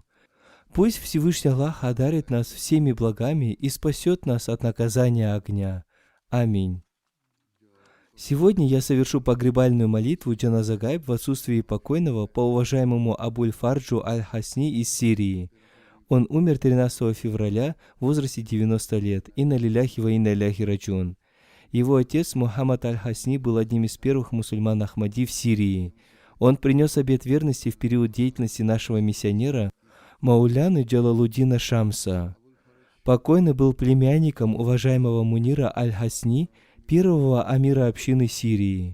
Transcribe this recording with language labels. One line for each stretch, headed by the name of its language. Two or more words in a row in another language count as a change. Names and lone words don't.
Russian: Пусть Всевышний Аллах одарит нас всеми благами и спасет нас от наказания огня. Аминь. Сегодня я совершу погребальную молитву Джаназа Гайб в отсутствии покойного по уважаемому Абуль Фарджу Аль-Хасни из Сирии. Он умер 13 февраля в возрасте 90 лет.
Arabic: إنا لله وإنا إليه راجعون.
Russian: Его отец Мухаммад Аль-Хасни был одним из первых мусульман Ахмади в Сирии. Он принес обет верности в период деятельности нашего миссионера Мауляны Джалалуддина Шамса. Покойный был племянником уважаемого Мунира Аль-Хасни, первого амира общины Сирии.